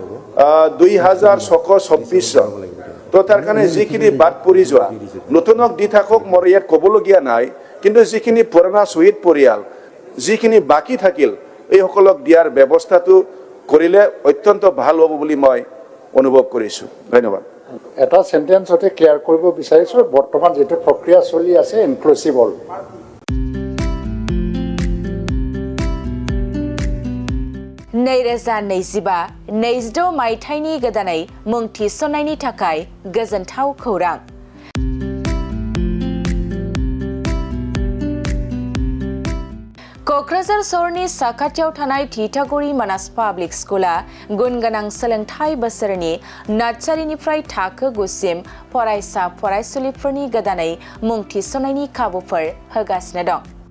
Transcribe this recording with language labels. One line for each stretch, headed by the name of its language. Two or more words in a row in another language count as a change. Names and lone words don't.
Assamese: 2624 জন তো তাৰ কাৰণে যিখিনি বাদ পৰি যোৱা নতুনক দি থাকক মোৰ ইয়াত ক'বলগীয়া নাই কিন্তু যিখিনি পুৰণা শ্বহীদ পৰিয়াল যিখিনি বাকি থাকিল এইসকলক দিয়াৰ ব্যৱস্থাটো কৰিলে অত্যন্ত ভাল হ'ব বুলি মই অনুভৱ কৰিছোঁ ধন্যবাদ এটা সেন্টেন্সতে ক্লিয়াৰ কৰিব বিচাৰিছো বৰ্তমান যেটো প্ৰক্ৰিয়া চলি আছে ইনক্লুসিভ হল
Bodo: नैरोजा 22 मायथाइनि गोदानै मुं थिसननायनि थाखाय गोजोनथाव खौरां क'क्राझार सहरनि साखाथियाव थानाय थिथागुरि मानास पाब्लिक स्कुला गुनगोनां सोलोंथाइ बोसोरनि नार्सारिनिफ्राय थाखो 9 सिम फरायसा फरायसुलिफोरनि गोदानै मुं थिसननायनि खाबुफोर होगासिनो दं